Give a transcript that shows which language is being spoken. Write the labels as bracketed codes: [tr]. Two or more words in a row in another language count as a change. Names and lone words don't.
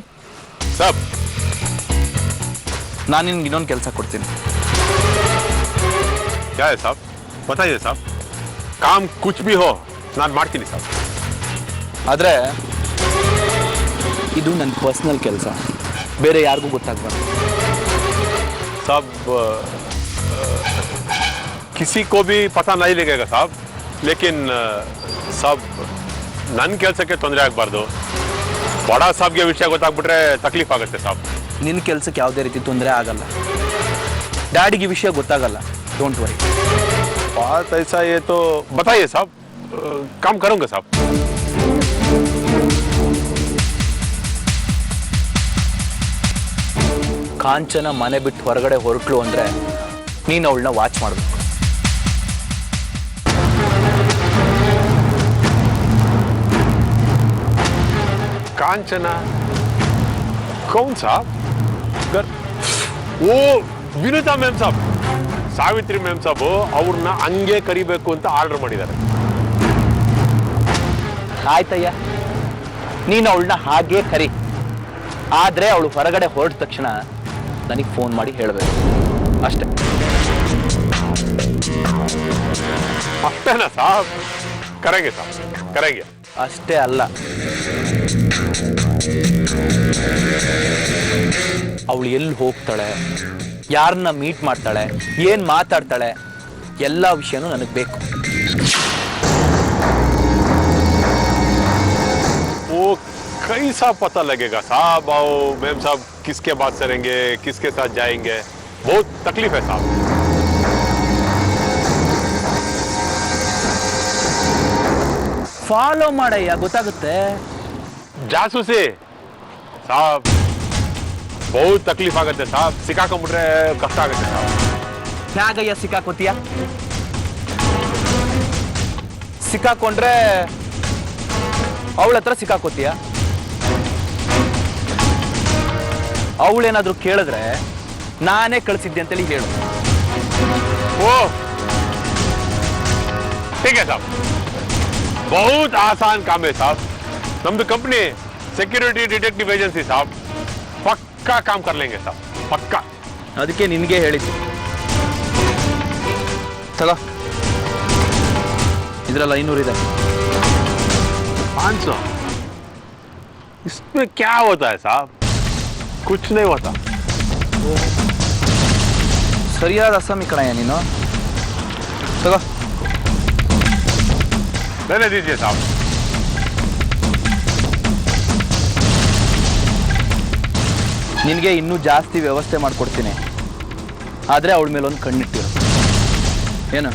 [hi] साहब, [kn] ನಾನು ನಿನ್ಗೆ ಇನ್ನೊಂದು ಕೆಲಸ ಕೊಡ್ತೀನಿ. [hi] क्या है साहब? बताइए साहब. काम कुछ भी हो [kn] ನಾನು ಮಾಡ್ತೀನಿ ಸಾಬ್. ಆದರೆ ಇದು ನನ್ನ ಪರ್ಸನಲ್ ಕೆಲಸ, ಬೇರೆ ಯಾರಿಗೂ ಗೊತ್ತಾಗಬಾರ್ದು. ಸಾಬ್ [hi] किसी को भी पता नहीं लगेगा साहब लेकिन साहब [kn] ನನ್ನ ಕೆಲಸಕ್ಕೆ ತೊಂದರೆ ಆಗಬಾರ್ದು ಬಡ ಸಾಬ್ಗೆ ವಿಷಯ ಗೊತ್ತಾಗ್ಬಿಟ್ರೆ ತಕ್ಲೀಫ್ ಆಗುತ್ತೆ ಸಾಬ್ ನಿನ್ನ ಕೆಲಸಕ್ಕೆ ಯಾವುದೇ ರೀತಿ ತೊಂದರೆ ಆಗಲ್ಲ ಡ್ಯಾಡಿಗೆ ವಿಷಯ ಗೊತ್ತಾಗಲ್ಲ [en] don't worry [hi] बात ऐसा ये तो बताइए साहब काम करूंगा साहब [kn] ಕಾಂಚನ ಮನೆ ಬಿಟ್ಟು ಹೊರಗಡೆ ಹೊರಟ್ಲು ಅಂದ್ರೆ ನೀನು ಅವಳನ್ನ ವಾಚ್ ಮಾಡಬೇಕು [hi] कांचना कौन साहब वो विनुता मैम साहब [kn] ಸಾವಿತ್ರಿ ಮ್ಯಾಮ್ ಸಾಬ್ ಅವ್ರನ್ನ ಹಂಗೆ ಕರಿಬೇಕು ಅಂತ ಆರ್ಡರ್ ಮಾಡಿದ್ದಾರೆ ಆಯ್ತಯ್ಯ ನೀನು ಅವಳನ್ನ ಹಾಗೆ ಕರಿ ಆದ್ರೆ ಅವಳು ಹೊರಗಡೆ ಹೊರಟ ತಕ್ಷಣ ನನಗೆ ಫೋನ್ ಮಾಡಿ ಹೇಳಬೇಕು ಅಷ್ಟೇ [hi] ಅಷ್ಟೇನಾ साहब करेंगे साहब करेंगे [kn] ಅಷ್ಟೇ ಅಲ್ಲ ಅವಳು ಎಲ್ಲಿ ಹೋಗ್ತಾಳೆ ಯಾರನ್ನ ಮೀಟ್ ಮಾಡ್ತಾಳೆ ಏನ್ ಮಾತಾಡ್ತಾಳೆ ಎಲ್ಲ ವಿಷಯನೂ ನನಗೆ ಬೇಕು [hi] वो कैसा पता लगेगा साहब आओ मैम साहब किसके बात करेंगे किसके साथ जाएंगे बहुत तकलीफ है साहब [kn] ಫಾಲೋ ಮಾಡಯ್ಯ ಗೊತ್ತಾಗುತ್ತೆ [hi] ಜಾಸೂಸಿ साहब बहुत तकलीफ आगते साहब [kn] ಸಿಕ್ಕಾಕೊಂಡ್ಬಿಟ್ರೆ ಕಷ್ಟ ಆಗುತ್ತೆ ಸಾಬ್ ಹೇಗಯ್ಯ ಸಿಕ್ಕಾಕೋತೀಯ ಸಿಕ್ಕಾಕೊಂಡ್ರೆ ಅವಳ ಹತ್ರ ಸಿಕ್ಕಾಕೋತೀಯ ಅವಳೇನಾದ್ರೂ ಕೇಳಿದ್ರೆ ನಾನೇ ಕಳಿಸಿದ್ದೆ ಅಂತೇಳಿ ಹೇಳು [hi] ओ ठीक है साहब बहुत आसान काम है साहब नम्द कंपनी सिक्योरिटी डिटेक्टिव एजेंसी साहब पक्का काम कर लेंगे साहब पक्का [kn] ಅದಕ್ಕೆ ನಿನಗೆ ಹೇಳಿದ್ದು ತಗೋ ಇದರಲ್ಲಿ 500 ಇದೆ [hi] 500 इसमें क्या होता है साहब कुछ नहीं होता [kn] ಸರಿಯಾದ ಅಸ್ಸಾಮಿ ಕಣಯ್ಯ ನೀನು ತಗೋ [hi] रहने दीजिए साहब [kn] ನಿನಗೆ ಇನ್ನೂ ಜಾಸ್ತಿ ವ್ಯವಸ್ಥೆ ಮಾಡಿಕೊಡ್ತೀನಿ ಆದರೆ ಅವಳ ಮೇಲೆ ಒಂದು ಕಣ್ಣಿಟ್ಟಿರು ಏನು